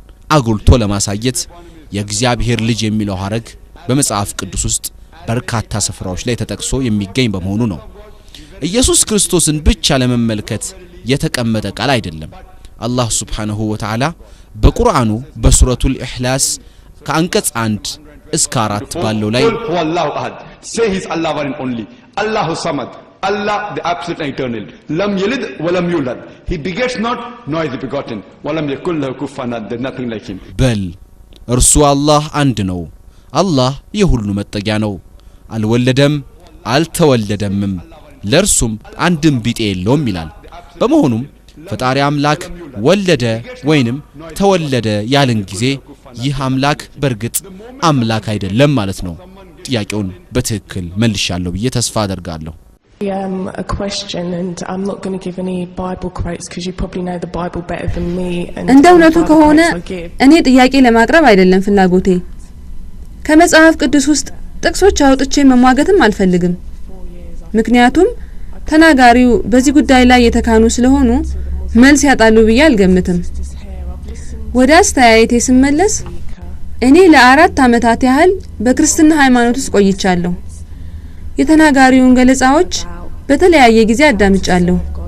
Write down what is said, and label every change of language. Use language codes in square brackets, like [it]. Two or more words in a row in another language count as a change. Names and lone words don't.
[am] አጉልቶ ለማሳየት የእግዚአብሔር ልጅ የሚለው ሐረግ በመጽሐፍ ቅዱስ ውስጥ በርካታ ስፍራዎች ላይ ተጠቅሶ የሚገኝ በመሆኑ ነው። ኢየሱስ ክርስቶስን ብቻ ለመመልከት የተቀመጠ ቃል አይደለም። [ar] الله سبحانه وتعالى [am] በቁርአኑ በሱረቱል ኢኽላስ ከአንቀጽ 1 እስከ 4 ባለው ላይ [ar] الله أحد, [en] say he's Allah one and only, [ar] الله الصمد, [en] Allah the absolute and eternal, [ar] لم يلد ولم يولد, [en] he begets not nor is he begotten, [ar] ولم يكن له كفوا أحد, [en] there's nothing like him. [am] በል እርሱ አላህ አንድ ነው፣ አላህ የሁሉ መጠጊያ ነው፣ አልወለደም አልተወለደምም፣ ለእርሱም አንድም ቢጤ የለውም ይላል። በመሆኑም ፈጣሪ አምላክ ወለደ ወይንም ተወለደ ያልን ጊዜ ይህ አምላክ በርግጥ አምላክ አይደለም ማለት ነው። ጥያቄውን በትክክል መልሻለሁ ብዬ ተስፋ አደርጋለሁ። [en] A question, and I'm not going to give any Bible quotes because you probably know the Bible better than me. [am] እንደ እውነቱ ከሆነ እኔ ጥያቄ ለማቅረብ አይደለም ፍላጎቴ። ከመጽሐፍ ቅዱስ ውስጥ ጥቅሶች አውጥቼ መሟገትም አልፈልግም። ምክንያቱም ተናጋሪው በዚህ ጉዳይ ላይ የተካኑ ስለሆኑ መልስ ያጣሉ ብዬ አልገምትም። ወደ አስተያየቴ ስመለስ እኔ ለ4 ዓመታት ያህል በክርስትና ሃይማኖት ውስጥ ቆይቻለሁ። የተናጋሪውን ገለጻዎች በተለያየ ጊዜ አዳምጫለሁ።